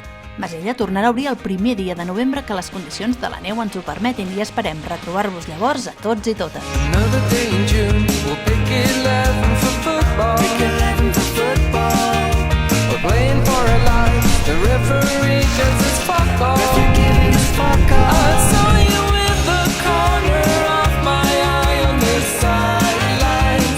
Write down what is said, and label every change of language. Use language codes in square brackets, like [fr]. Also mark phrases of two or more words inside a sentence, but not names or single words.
[ca] Masella tornarà a obrir el primer dia de novembre que les condicions de la neu ens ho permetin i esperem retrobar-vos llavors a tots i totes. [en] Another day in June, we'll pick 11 for football. We're playing for our lives, the referee gives us fuck off. I saw you in the corner of my eye on the sidelines.